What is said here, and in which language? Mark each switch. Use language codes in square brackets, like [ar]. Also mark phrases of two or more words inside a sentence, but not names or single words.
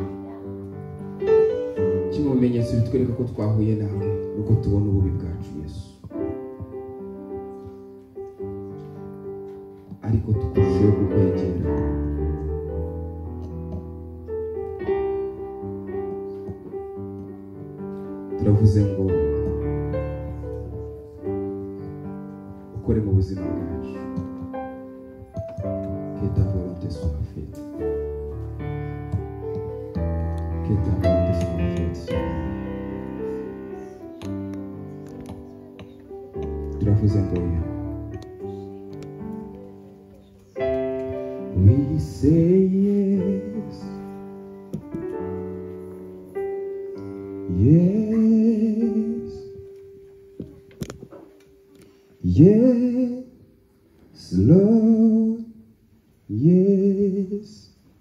[rw] Kimwe mu bimenyetso bitwereka ko twahuye nawe nuko tubona ububi bwacu Yesu, ariko tukurusheho kukwegera. Turavuze ngo ukore mu buzima bwacu, [fr] que ta volonté soit faite, que ta volonté soit faite. [rw] Turavuze ngo [en] we say yes, yes, yes, Lord, yes.